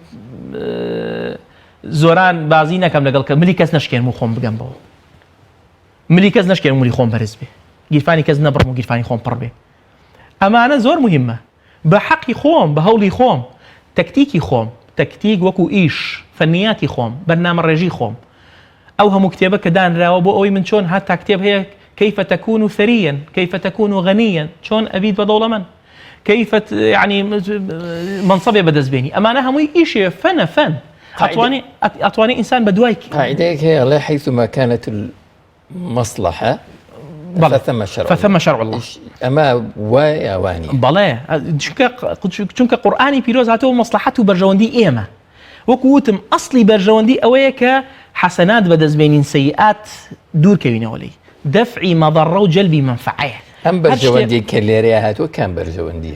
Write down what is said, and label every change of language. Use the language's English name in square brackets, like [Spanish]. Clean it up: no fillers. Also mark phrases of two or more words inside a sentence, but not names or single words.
[Central Kurdish] زۆران بازی نەکەم لەگەڵ کە ملی کەس نەشکێنم و خۆم بگەم بەوە ملی کەس نەشکێنم ملی خۆم بەرز بێ گیرفانی کەس نەبڕم و گیرفانی خۆم پڕ بێ ئەمانە زۆر مهمە بە حەقی خۆم بە هەوڵی خۆم تەکتیکی خۆم تەکتیک وەکو ئیش فەنیاتی خۆم بەرنامە ڕێژی خۆم ئەو هەموو کتێبە کە دانراوە بۆ ئەوەی من چۆن هەتا کتێب هەیە [Arabic] كيف تكون ثريا كيف تكون غنيا [Central Kurdish] چۆن ئەبیت بە دەوڵەمەند [Arabic] كيف يعني [Central Kurdish] منصبێ بەدەستبێنی ئەمانە هەمووی ئیشێ فەنە فەن ئەتوانێ ئینسان بە دوای قاعدەیەک هەیە ئەڵێ [Arabic] حيثما كانت المصلحة فثم شرع الله [Central Kurdish] ئەمە وای ئەوانی بەڵێ چونکە قورئانی پیرۆز هاتەوە مەسلحەت و بەرژەوەندی ئێمە وەکو وتم ئەسڵی بەرژەوەندی ئەوەیە کە حەسەنات بەدەستبێنین سەیئات دوورکەوینەوە لێی دەفعی مەضەڕە و جەلبی مەنفعەیە ئەم بەرژەوەندی کە لێرەیە هاتووە کام بەرژەوەندیە